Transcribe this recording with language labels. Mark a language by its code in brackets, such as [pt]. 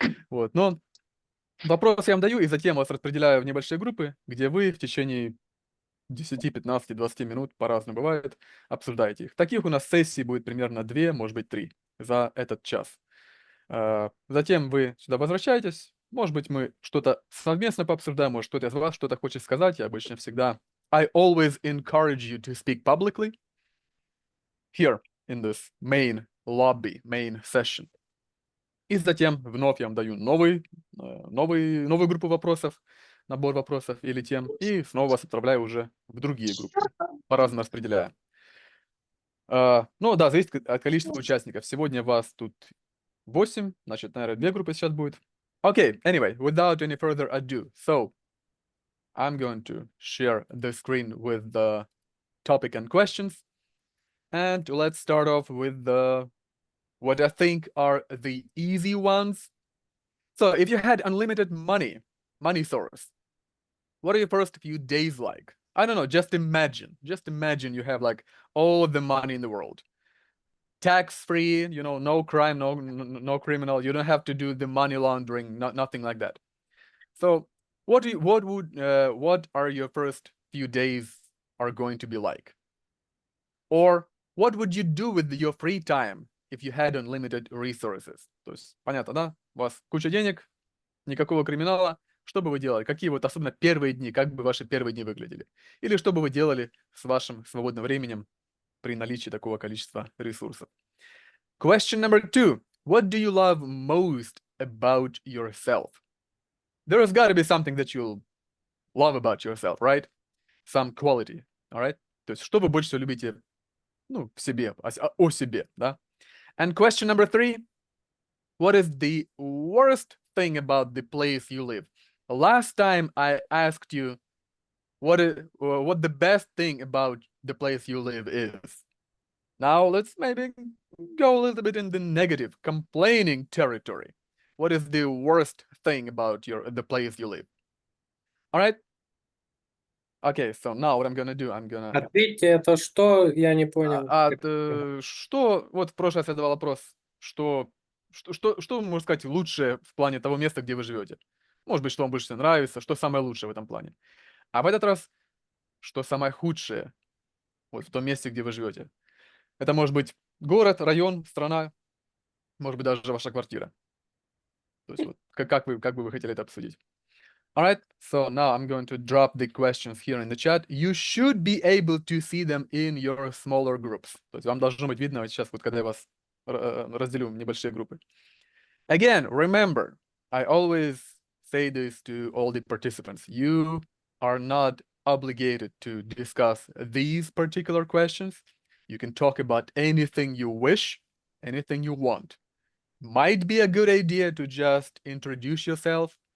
[ru] Вот, но вопрос я вам даю, и затем вас распределяю в небольшие группы, где вы в течение 10, 15, 20 минут, по-разному бывает, обсуждаете их. Таких у нас сессий будет примерно 2, может быть, 3 за этот час. Затем вы сюда возвращаетесь, может быть, мы что-то совместно пообсуждаем, может, кто-то из вас что-то хочет сказать. Я обычно всегда [en] I always encourage you to speak publicly here in this main lobby, main session. [ru] И затем вновь я вам даю новую группу вопросов, набор вопросов или тем, и снова вас отправляю уже в другие группы, по-разному распределяя. Ну да, зависит от количества участников. Сегодня вас тут 8, значит, наверное, 2 группы сейчас будет. [en] Okay, anyway, without any further ado, so I'm going to share the screen with the topic and questions. And let's start off with what I think are the easy ones. So if you had unlimited money source, what are your first few days like? I don't know, just imagine you have like all the money in the world. Tax-free, no crime, no criminal. You don't have to do the money laundering, nothing like that. So what are your first few days are going to be like? Or what would you do with your free time if you had unlimited resources? [ru] То есть, понятно, да? У вас куча денег, никакого криминала. Что бы вы делали? Какие вот, особенно первые дни, как бы ваши первые дни выглядели? Или что бы вы делали с вашим свободным временем при наличии такого количества ресурсов? [en] Question number 2. What do you love most about yourself? There's got to be something that you love about yourself, right? Some quality, all right? [ru] То есть, что вы больше всего любите, ну, в себе, о себе, да? [en] And question number 3. What is the worst thing about the place you live? Last time I asked you what the best thing about the place you live is. Now let's maybe go a little bit in the negative, complaining territory. What is the worst thing about the place you live? All right. Okay, so now what I'm gonna do, [ru] Ответьте, это что? Я не понял. что, вот в прошлый раз я задавал вопрос, что вы можете сказать лучшее в плане того места, где вы живете? Может быть, что вам больше всего нравится, что самое лучшее в этом плане. А в этот раз, что самое худшее вот в том месте, где вы живете. Это может быть город, район, страна, может быть, даже ваша квартира. То есть вот как бы вы хотели это обсудить. [en] All right, so now I'm going to drop the questions here in the chat. You should be able to see them in your smaller groups. [ru] То есть вам должно быть видно вот сейчас, вот когда я вас разделю в небольшие группы. [en] Again, remember, I always say this to all the participants. You are not obligated to discuss these particular questions. You can talk about anything you wish, anything you want. Might be a good idea to just introduce yourself.